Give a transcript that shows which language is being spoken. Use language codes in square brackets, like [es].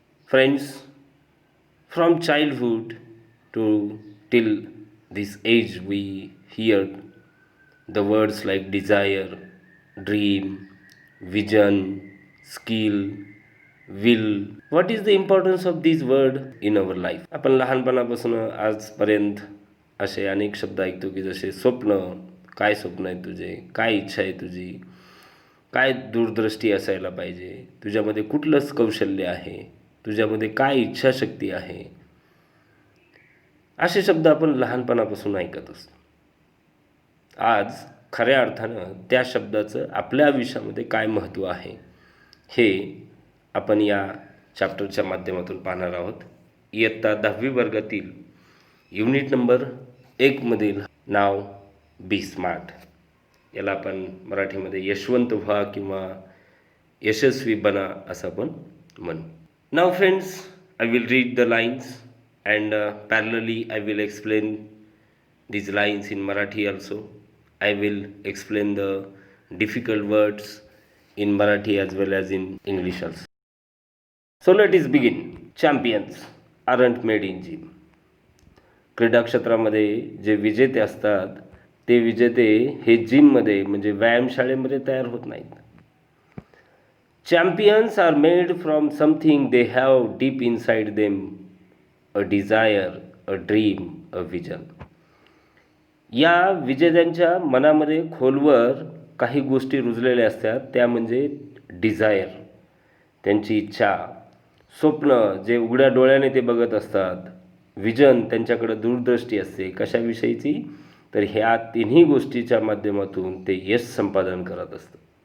[en] Friends, from childhood to till this age, we hear the words like desire, dream, vision, skill, will. What is the importance of this word in our life? [mr] आपण लहानपणापासून आजपर्यंत असे अनेक शब्द ऐकतो की जसे स्वप्न, काय स्वप्न आहे तुझे, काय इच्छा आहे तुझी, काय दूरदृष्टी असायला पाहिजे, तुझ्यामध्ये कुठलंच कौशल्य आहे, तुझ्यामध्ये काय इच्छाशक्ती आहे, असे शब्द आपण लहानपणापासून ऐकत असतो. आज खऱ्या अर्थानं त्या शब्दाचं आपल्या आयुष्यामध्ये काय महत्त्व आहे हे आपण या चॅप्टरच्या माध्यमातून पाहणार आहोत. इयत्ता 10वी वर्गातील युनिट नंबर 1मधील नाव बी स्मार्ट, याला आपण मराठीमध्ये यशवंत व्हा किंवा यशस्वी बना असं आपण म्हणू. [en] नाव friends, I will read the lines and parallelly I will explain these lines in Marathi also. I will explain the difficult words in Marathi as well as in English also. So let us begin. Champions aren't made in gym. [mr] क्रीडा क्षेत्रामध्ये जे विजेते असतात ते विजेते हे जिममध्ये म्हणजे व्यायामशाळेमध्ये तयार होत नाहीत. [en] Champions are made from something they have deep inside them. A desire, a dream, a vision. [mr] या विजेत्यांच्या मनामध्ये खोलवर काही गोष्टी रुजलेल्या असतात, त्या म्हणजे डिझायर, त्यांची इच्छा, स्वप्न जे उघड्या डोळ्याने ते बघत असतात, विजन त्यांच्याकडे दूरदृष्टी असते कशाविषयीची, तर ह्या तिन्ही गोष्टीच्या माध्यमातून ते यश संपादन करत असतात.